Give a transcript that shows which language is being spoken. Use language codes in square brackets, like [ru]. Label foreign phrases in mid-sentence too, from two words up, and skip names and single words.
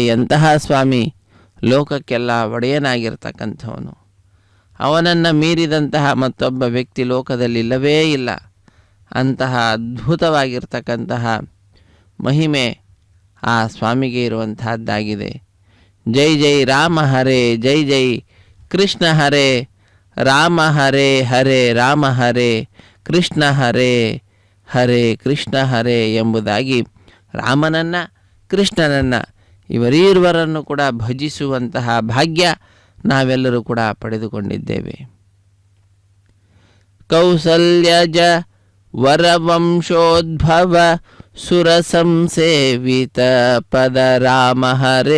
[kn] ಎಂತಹ ಸ್ವಾಮಿ! ಲೋಕಕ್ಕೆಲ್ಲ ಒಡೆಯನಾಗಿರ್ತಕ್ಕಂಥವನು. ಅವನನ್ನು ಮೀರಿದಂತಹ ಮತ್ತೊಬ್ಬ ವ್ಯಕ್ತಿ ಲೋಕದಲ್ಲಿ ಇಲ್ಲವೇ ಇಲ್ಲ. ಅಂತಹ ಅದ್ಭುತವಾಗಿರ್ತಕ್ಕಂತಹ ಮಹಿಮೆ ಆ ಸ್ವಾಮಿಗೆ ಇರುವಂತಹದ್ದಾಗಿದೆ. [sa] ಜೈ ಜೈ ರಾಮ ಹರೇ, ಜೈ ಜೈ ಕೃಷ್ಣ ಹರೇ, ರಾಮ ಹರೇ ಹರೇ ರಾಮ ಹರೇ, ಕೃಷ್ಣ ಹರೇ ಹರೇ ಕೃಷ್ಣ ಹರೇ [kn] ಎಂಬುದಾಗಿ ರಾಮನನ್ನು ಕೃಷ್ಣನನ್ನು ಇವರೀರ್ವರನ್ನು ಕೂಡ ಭಜಿಸುವಂತಹ ಭಾಗ್ಯ ನಾವೆಲ್ಲರೂ ಕೂಡ ಪಡೆದುಕೊಂಡಿದ್ದೇವೆ. [sa] ಕೌಸಲ್ಯಜ ವರವಂಶೋದ್ಭವ ಸುರ ಸಂಸೇವಿತ ಪದ ರಾಮ ಹರೇ.